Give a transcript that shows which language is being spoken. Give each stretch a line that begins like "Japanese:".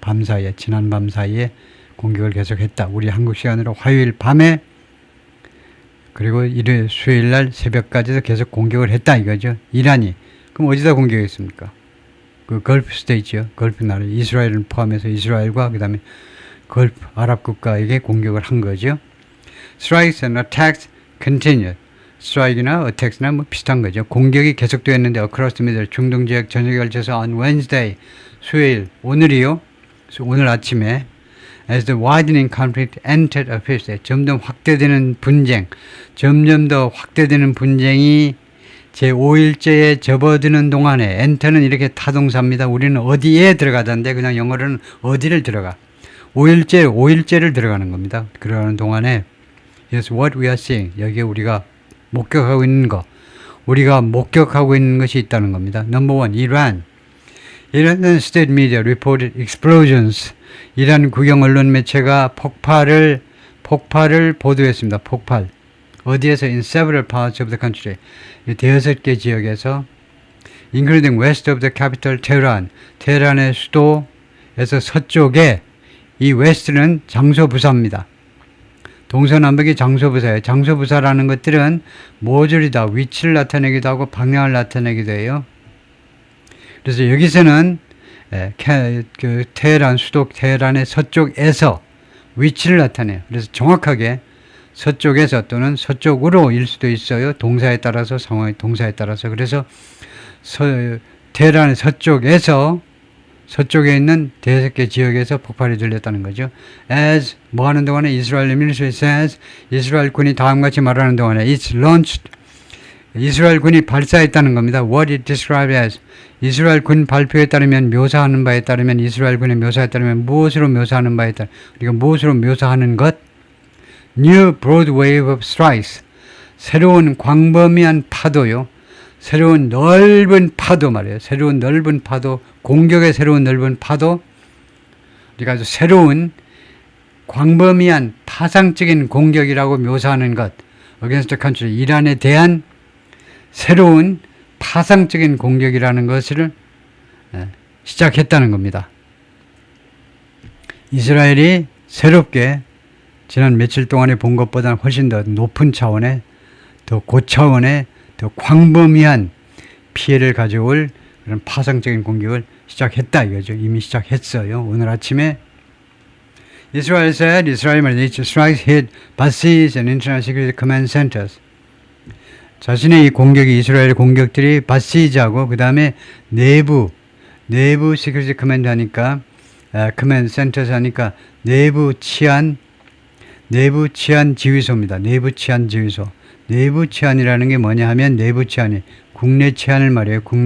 Korean: 밤 사이에, 지난 밤 사이에 공격을 계속했다. 우리 한국 시간으로 화요일 밤에, 그리고 일요일, 수요일 날 새벽까지도 계속 공격을 했다 이거죠. 이란이. 그럼 어디다 공격했습니까? 그 걸프 스테이트요. 걸프 나라, 이스라엘을 포함해서 이스라엘과 그 다음에 걸프 아랍 국가에게 공격을 한 거죠.
English: Strikes and attacks continued.
Korean: 스트라이크나 어택스나 뭐 비슷한 거죠. 공격이 계속되었는데,
English: across the middle,
Korean: 중동 지역 전역에 걸쳐서
English: on Wednesday,
Korean: 수요일, 오늘이요. 오늘 아침에
English: as the widening conflict entered a fifth day,
Korean: 점점 확대되는 분쟁, 점점 더 확대되는 분쟁이 제5일째에 접어드는 동안에, enter는 이렇게 타동사입니다. 우리는 어디에 들어가던데, 그냥 영어로는 어디를 들어가. 5일째를 들어가는 겁니다. 그러는 동안에
English: yes, what we are seeing,
Korean: 여기에 우리가 목격하고 있는 거, 우리가 목격하고 있는 것이 있다는 겁니다.
English: Number one, Iran state media reported explosions.
Korean: 이란 국영 언론 매체가 폭발을 보도했습니다. 폭발. 어디에서?
English: In several parts of the country.
Korean: 대여섯 개 지역에서,
English: including west of the capital Tehran.
Korean: 테헤란의 수도에서 서쪽에, 이 west는 장소부사입니다. 동서남북이 장소부사예요. 장소부사라는 것들은 모조리 다 위치를 나타내기도 하고 방향을 나타내기도 해요. 그래서 여기서는 그 테헤란, 수도 테헤란의 서쪽에서 위치를 나타내요. 그래서 정확하게 서쪽에서 또는 서쪽으로일 수도 있어요. 동사에 따라서, 상황의 동사에 따라서. 그래서 테헤란의 서쪽에서, 서쪽에 있는 대여섯 개 지역에서 폭발이 들렸다는 거죠. As, 뭐 하는 동안에, 이스라엘 military says, 이스라엘 군이 다음같이 말하는 동안에,
English: it's launched,
Korean: 이스라엘 군이 발사했다는 겁니다.
English: What it described as,
Korean: 이스라엘 군 발표에 따르면, 묘사하는 바에 따르면, 이스라엘 군의 묘사에 따르면, 무엇으로 묘사하는 바에 따르면, 우리가 무엇으로 묘사하는 것?
English: New broad wave of strikes,
Korean: 새로운 광범위한 파도요. 새로운 넓은 파도 말이에요. 새로운 넓은 파도, 공격의 새로운 넓은 파도, 우리가 아주 새로운 광범위한 파상적인 공격이라고 묘사하는 것,
English: against the country,
Korean: 이란에 대한 새로운 파상적인 공격이라는 것을 시작했다는 겁니다. 이스라엘이 새롭게 지난 며칠 동안에 본 것보다 훨씬 더 높은 차원의, 더 고차원의, 더 광범위한 피해를 가져올 그런 파상적인 공격을 시작했다 이거죠. 이미 시작했어요. 오늘 아침에
English: Israel said Israel military strikes hit bases and international security command centers.
Korean: 자신의 이 공격이 이스라엘의 공격들이 바시즈하고 그 다음에 내부 시큐리티 커맨드 하니까 커맨드 센터스 하니까 내부 치안 지휘소입니다. 내부 치안 지휘소. 내부 치안이라는 게 뭐냐 하면 내부 치안이 국내 치안을 말해요.